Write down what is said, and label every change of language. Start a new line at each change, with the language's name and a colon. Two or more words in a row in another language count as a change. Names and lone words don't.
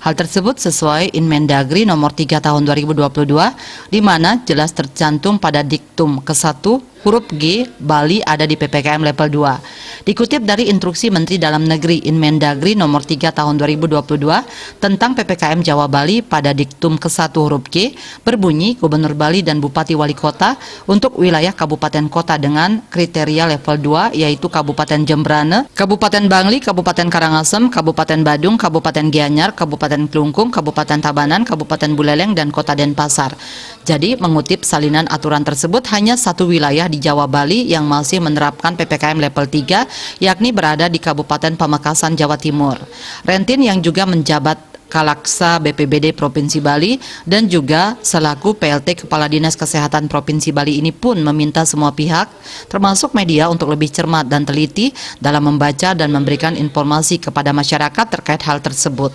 Indonesian: Hal tersebut sesuai Inmen-Dagri nomor 3 tahun 2022, di mana jelas tercantum pada diktum ke-1 huruf G, Bali ada di PPKM level 2. Dikutip dari Instruksi Menteri Dalam Negeri Inmen-Dagri nomor 3 tahun 2022 tentang PPKM Jawa Bali pada diktum ke-1 huruf G, berbunyi Gubernur Bali dan Bupati Wali Kota untuk wilayah kabupaten kota dengan kriteria level 2, yaitu Kabupaten Jembrane, Kabupaten Bangli, Kabupaten Karangasem, Kabupaten Badung, Kabupaten Gianyar, Kabupaten Klungkung, Kabupaten Tabanan, Kabupaten Buleleng, dan Kota Denpasar. Jadi, mengutip salinan aturan tersebut, hanya satu wilayah di Jawa Bali yang masih menerapkan PPKM level 3, yakni berada di Kabupaten Pamekasan, Jawa Timur. Rentin yang juga menjabat Kalaksa BPBD Provinsi Bali dan juga selaku PLT Kepala Dinas Kesehatan Provinsi Bali ini pun meminta semua pihak, termasuk media, untuk lebih cermat dan teliti dalam membaca dan memberikan informasi kepada masyarakat terkait hal tersebut.